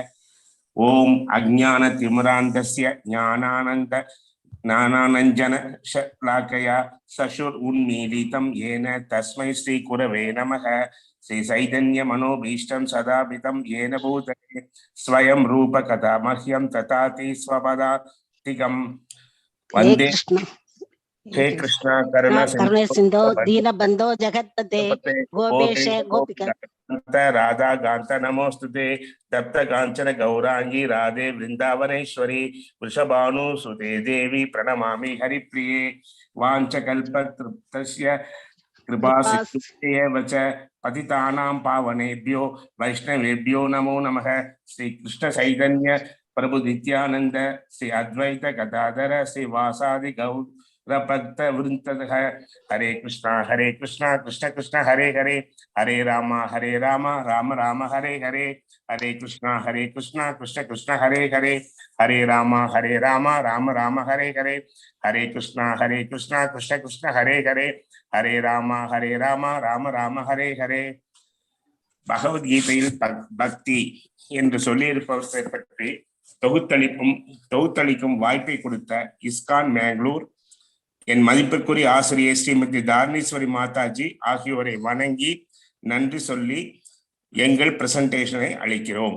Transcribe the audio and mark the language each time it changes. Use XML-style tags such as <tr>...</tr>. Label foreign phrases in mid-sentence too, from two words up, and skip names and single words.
<sa>ओम् अज्ञान तिमिरान्धस्य ज्ञानानन्द ज्ञानाञ्जन शलाकया चक्षुर् उन्मीलितम् येन तस्मै श्री गुरवे नमः. श्री चैतन्य मनोभीष्टम् स्थापितम् येन भूतले स्वयम् रूप कदा मह्यम् ददाति स्वपदान्तिकम् वन्दे. हे कृष्णा करुणा सिंधो दीन बंधो जगत्पते गोपेश गोपिका राधा कांत नमोस्तुते तप्त कांचन गौरांगी राधे वृंदावनेश्वरी वृषभानुसुते देवी प्रणमामि हरिप्रिये. वाञ्छकल्पतृप्तस्य कृपा सिन्धुभ्येव च पतितानां पावनेभ्यो वैष्णवेभ्यो नमो नमः. श्री कृष्ण चैतन्य प्रभु नित्यानंद श्री अद्वैत गदाधर श्री वासादि गौर भक्त वृंद. हरे कृष्णा कृष्ण कृष्ण हरे हरे, हरे राम राम राम हरे हरे. हरे कृष्णा कृष्ण कृष्ण हरे हरे, हरे राम राम राम हरे हरे. हरे कृष्णा कृष्ण कृष्ण हरे हरे, हरे राम राम राम हरे हरे.</sa> <ta>பகவத்கீதையில் பக்தி என்று சொல்லியிருப்பவற்றை பற்றி தொகுத்தளிக்கும் வாய்ப்பை கொடுத்த இஸ்கான் மேங்களூர் என் மதிப்பிற்குரிய ஆசிரியர் ஸ்ரீமதி தாரணீஸ்வரி மாதாஜி ஆகியோரை வணங்கி நன்றி சொல்லி எங்கள் பிரசன்டேஷனை அளிக்கிறோம்.</ta>